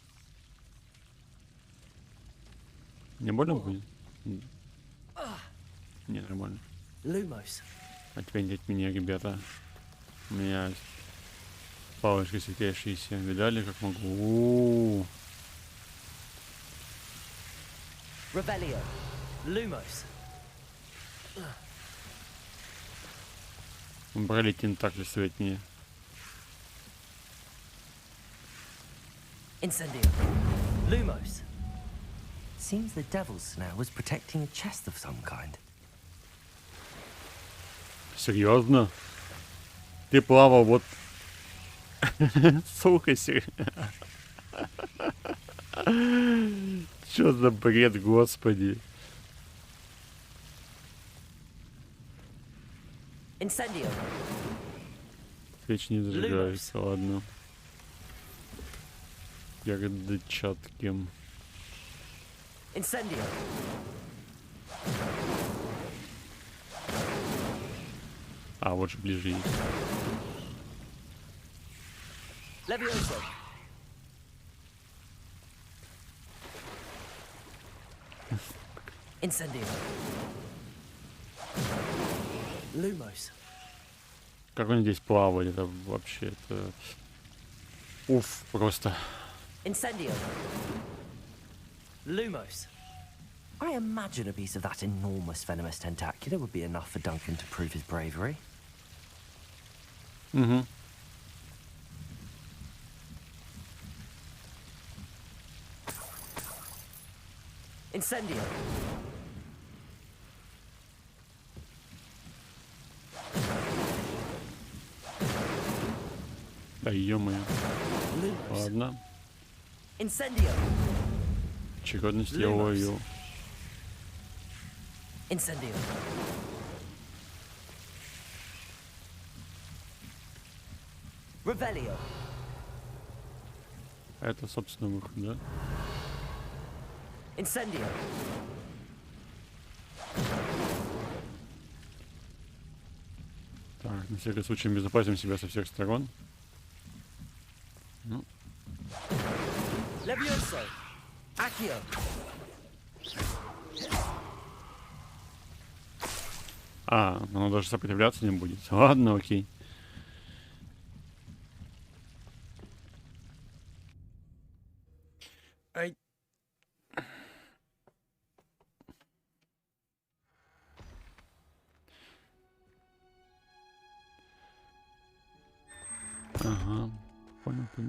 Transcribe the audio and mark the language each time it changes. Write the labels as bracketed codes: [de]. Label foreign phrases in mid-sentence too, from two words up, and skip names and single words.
[ru] Не больно будет? Не, нормально. Отведите от меня, ребята. У меня палочка светящаяся. Видали, как могу? Revelio. Lumos. Брали тентакли свет мне. Incendio. Lumos. [en] Seems the Devil's Snare was protecting a chest of some kind. [ru] Серьезно? Ты плавал вот... Сука, серьезно. Что за бред, господи? Incendio. Свеч не зажигается, ладно. Передчатким. Incendio. А, вот же ближе есть. Levioso. Incendio. Lumos. Как они здесь плавали, это вообще, это... Уф, просто. Incendio. Lumos. [en] I imagine a piece of that enormous venomous tentacular would be enough for Duncan to prove his bravery. [ru] Incendio. Да ё-моё. Ладно. Incendio. Очередность я ловил. Incendio. Revelio. Это, собственно, выход, да? Incendio. Так, на всякий случай безопасим себя со всех сторон. Ну. Levioso. Accio. А, оно даже сопротивляться не будет. Ладно, окей. Ай. Ага, понял.